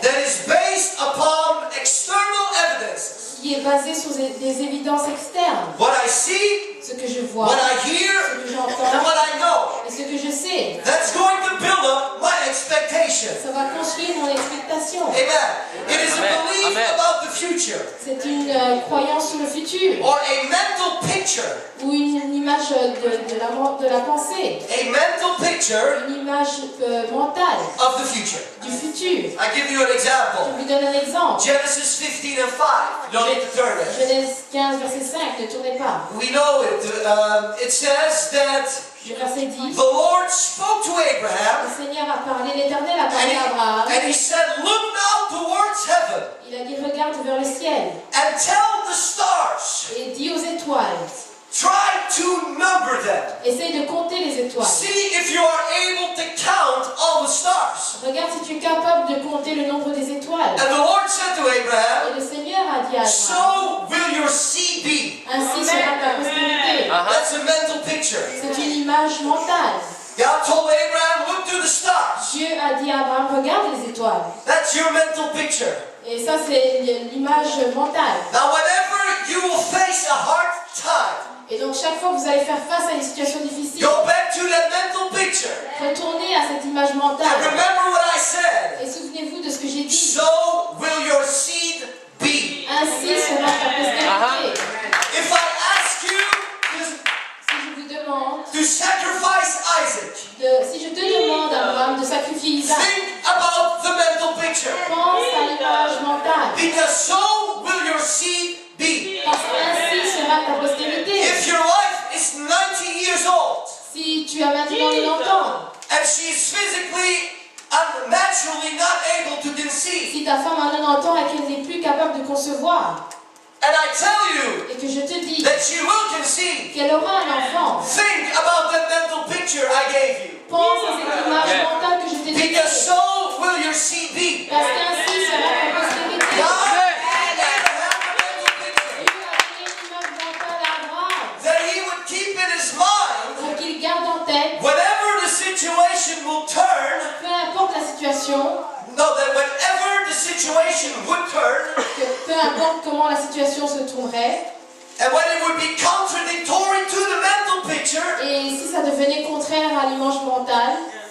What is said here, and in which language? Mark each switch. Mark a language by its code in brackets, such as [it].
[en] that is based upon external evidences. [fr] qui est basé sur des évidences externes. [en] What I see, [fr] Ce que je vois, [en] what I hear, [fr] ce que j'entends [en] and what I know. [fr] et ce que je sais. [en] That's going to build up my expectation. [fr] Ça va construire mon expectation. [en] Amen. It is a Amen. belief Amen. about the future [fr] C'est une croyance sur le futur [en] or a mental picture. [fr] ou une image de la pensée, [en] A mental picture [fr] une image mentale [en] of the future. [fr] du futur. [en] I give you an [fr] Je [en] example. [fr] vous donne un exemple. [en] Genesis 15 and 5. You don't need to turn it. [fr] Genèse 15, verset 5, ne tournez pas. [en] We know it. It says that [fr] Le verset 10. [en] the Lord spoke to [fr] Le [en] Abraham [fr] Seigneur a parlé, l'Éternel a parlé à Abraham. [en] and he said, look now towards heaven [fr] Il a dit, regarde vers le ciel [en] and tell the stars, [fr] et dis aux étoiles. [en] try to number them. [fr] Essaye de compter les étoiles. [en] See if you are able to count all the stars. [fr] Regarde si tu es capable de compter le nombre des étoiles. [en] And the Lord said to [fr] Et [en] Abraham, [fr] le Seigneur a dit à Abraham, [en] so will your seed be. [fr] ainsi sera ta postérité. [en] That's a mental picture. [fr] C'est une image mentale. [en] God told Abraham, look to the stars. [fr] Dieu a dit à Abraham, regarde les étoiles. [en] That's your mental picture. [fr] Et ça, c'est l'image mentale. [en] Now, whenever you will face a hard time, [fr] Et donc, chaque fois que vous allez faire face à une situation difficile, [en] go back to that mental picture [fr] retournez à cette image [en] and [fr] mentale. [en] remember what I said. [fr] Et souvenez-vous de ce que j'ai dit. [en] So will your seed be. [fr] Ainsi sera ta postérité. [en] If I ask you [fr] Si je vous demande, [en] to sacrifice Isaac, [fr] si je te demande, Abraham, de sacrifier Isaac, [en] think about the mental picture. [fr] pense à l'image mentale. [en] Because so will your seed be. [fr] Parce qu'ainsi sera ta postérité. [en] If your wife is 90 years old [fr] Si tu as maintenant 90 ans [en] and she is physically naturally not able to conceive. [fr] Si ta femme a 90 ans et qu'elle n'est plus capable de concevoir, [en] And I tell you [fr] et que je te dis [en] that she will conceive. [fr] qu'elle aura un enfant, [en] Think about that mental picture I gave you. [fr] pense à cette image [en] Yeah. [fr] mentale que je t'ai donnée. [en] Because so will your seed be. [fr] Parce qu'ainsi sera ta postérité. [en] God Amen. had a mental picture [fr] Dieu a donné une image mentale à Abraham [en] that he would keep in his mind [fr] pour qu'il garde en tête, [en] whenever the situation will turn. [fr] peu importe la situation, [en] No, that whenever the situation would turn, [fr] que peu importe comment la situation se tournerait, [en] and when it would be contradictory to the mental picture, [fr] et si ça devenait contraire à l'image mentale,